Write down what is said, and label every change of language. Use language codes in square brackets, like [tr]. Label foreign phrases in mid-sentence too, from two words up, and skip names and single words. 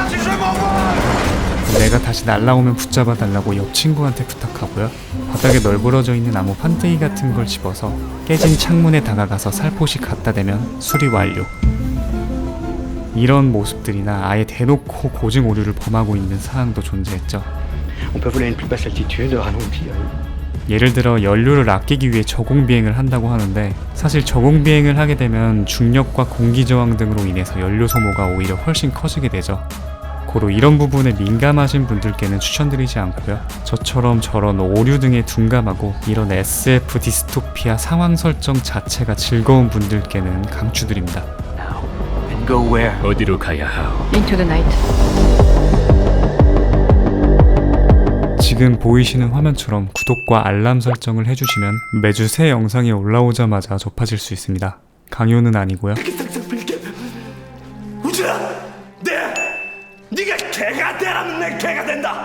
[ko] 먼저 다시 날라오면 붙잡아 달라고 옆 친구한테 부탁하고요. 바닥에 널브러져 있는 나무 판때기 같은 걸 집어서 깨진 창문에 다가가서 살포시 갖다 대면 수리 완료. 이런 모습들이나 아예 대놓고 고증 오류를 범하고 있는 사항도 존재했죠. [fr] On peut voler à une plus basse altitude, ralentir. [ko] 예를 들어 연료를 아끼기 위해 저공 비행을 한다고 하는데 사실 저공 비행을 하게 되면 중력과 공기 저항 등으로 인해서 연료 소모가 오히려 훨씬 커지게 되죠. 고로 이런 부분에 민감하신 분들께는 추천드리지 않고요. 저처럼 저런 오류 등에 둔감하고 이런 SF 디스토피아 상황 설정 자체가 즐거운 분들께는 강추드립니다. [en] And go where? [ko] 어디로 가야 하오? [en] Into the night. [ko] 지금 보이시는 화면처럼 구독과 알람 설정을 해주시면 매주 새 영상이 올라오자마자 접하실 수 있습니다. 강요는 아니고요. 우진아! 네가 개가 되라면 내 개가 된다!